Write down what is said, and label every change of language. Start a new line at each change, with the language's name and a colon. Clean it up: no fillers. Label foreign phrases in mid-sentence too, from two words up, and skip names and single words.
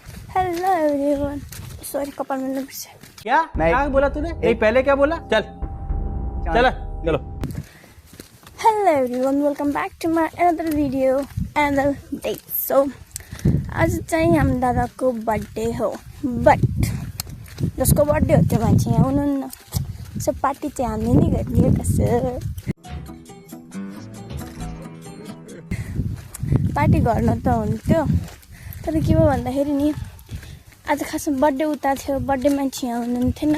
English: hello everyone.
Hindi: सॉरी कपाल में लग से क्या नहीं। क्या बोला तूने? नहीं पहले क्या बोला? चल चल चलो।
English: hello everyone, welcome back to my another video another day.
Nepali: सो आज चाहिँ हाम्रो दादाको बर्थडे हो, बट जसको बर्थडे हो त्यो मान्छे यहाँ हुनुहुन्न। सो पार्टी चाहिँ हामीले नै गरिदिएको छ। पार्टी गर्न त हुन्थ्यो, तर के भयो भन्दाखेरि नि आज खासमा बर्थडे उता थियो, बर्थडे मान्छे यहाँ हुनुहुन्थेन।